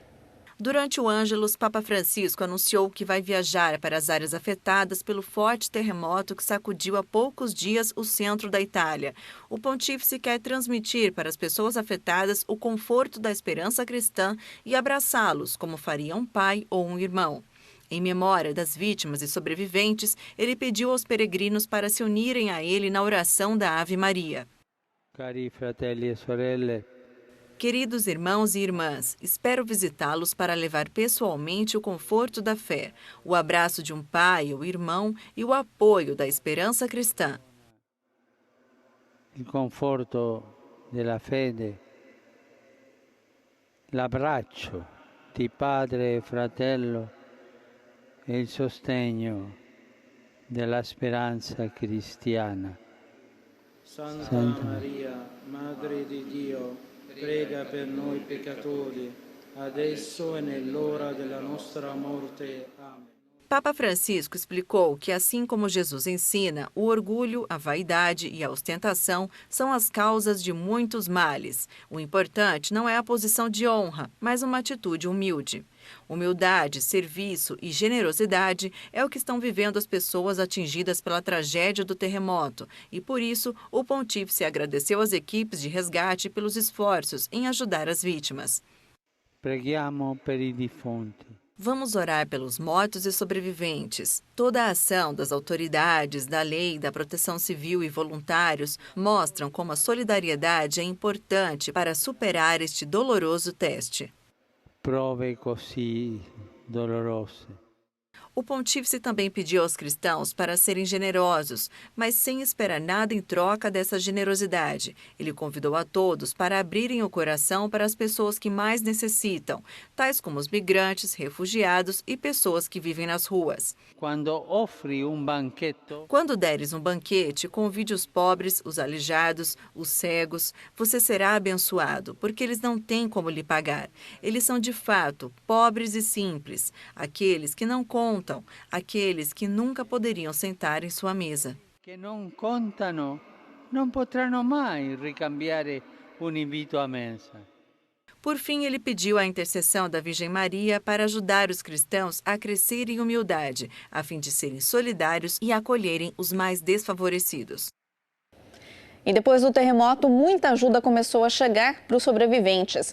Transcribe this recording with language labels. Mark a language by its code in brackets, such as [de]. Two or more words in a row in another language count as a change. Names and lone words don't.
[pt] Durante o Ângelus, Papa Francisco anunciou que vai viajar para as áreas afetadas pelo forte terremoto que sacudiu há poucos dias o centro da Itália. O pontífice quer transmitir para as pessoas afetadas o conforto da esperança cristã e abraçá-los, como faria um pai ou um irmão. Em memória das vítimas e sobreviventes, ele pediu aos peregrinos para se unirem a ele na oração da Ave Maria. [it] Cari fratelli e sorelle. [pt] Queridos irmãos e irmãs, espero visitá-los para levar pessoalmente o conforto da fé, o abraço de um pai ou irmão e o apoio da esperança cristã. [it] Il conforto della fede, l'abbraccio di padre e fratello e il sostegno della speranza cristiana. Santa Maria, Madre di Dio, prega per noi peccatori, adesso e nell'ora della nostra morte. [pt] Amém. Papa Francisco explicou que, assim como Jesus ensina, o orgulho, a vaidade e a ostentação são as causas de muitos males. O importante não é a posição de honra, mas uma atitude humilde. Humildade, serviço e generosidade é o que estão vivendo as pessoas atingidas pela tragédia do terremoto e, por isso, o pontífice agradeceu às equipes de resgate pelos esforços em ajudar as vítimas. [it] Preghiamo per i defunti. [pt] Vamos orar pelos mortos e sobreviventes. Toda a ação das autoridades, da lei, da proteção civil e voluntários mostram como a solidariedade é importante para superar este doloroso teste. [it] Prove così dolorose. [pt] O pontífice também pediu aos cristãos para serem generosos, mas sem esperar nada em troca dessa generosidade. Ele convidou a todos para abrirem o coração para as pessoas que mais necessitam, tais como os migrantes, refugiados e pessoas que vivem nas ruas. Quando deres um banquete, convide os pobres, os aleijados, os cegos. Você será abençoado, porque eles não têm como lhe pagar. Eles são, de fato, pobres e simples, aqueles que não contam, aqueles que nunca poderiam sentar em sua mesa. Que não [it] contano, não potranno mai ricambiare un invito [pt] à mesa. Por fim, ele pediu a intercessão da Virgem Maria para ajudar os cristãos a crescer em humildade, a fim de serem solidários e acolherem os mais desfavorecidos. E depois do terremoto, muita ajuda começou a chegar para os sobreviventes.